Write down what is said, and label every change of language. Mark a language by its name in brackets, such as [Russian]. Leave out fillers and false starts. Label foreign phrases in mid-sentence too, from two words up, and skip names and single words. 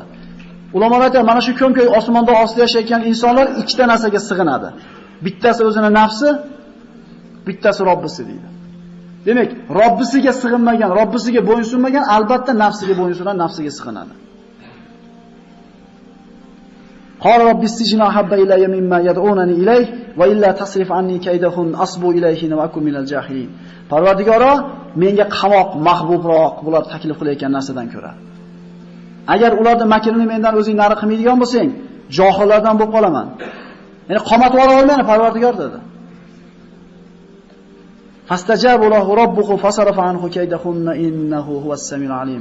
[Uzbek] Ulamolar aytadi, mana shu ko'm-ko'y osmonda ostida yashayotgan insonlar ikkita narsaga sig'inadi. Bittasi o'zining nafsi, bittasi Robbisi deydi. Demak, Robbisiga sig'inmagan, Robbisiga bo'ysunmagan albatta nafsiga bo'ysunadi, nafsiga sig'inadi. [Arabic] قال رب السجن أحب إلي مما يدعونني إليه وإلا تصرف عني كيدهن أصب إليهن وأكن من الجاهلين. [Uzbek] Parvardigoro, menga qamoq mahbubroq bular taklif qilayotgan narsadan ko'ra. Agar ularning makrini mendan o'zing nari qilmaydigan bo'lsang, johillardan bo'lib qolaman. Ya'ni qamatib ola olmayman, Parvardigor dedi. [Arabic] فاستجاب له ربه فصرف عنه كيدهن إنه هو السميع العليم.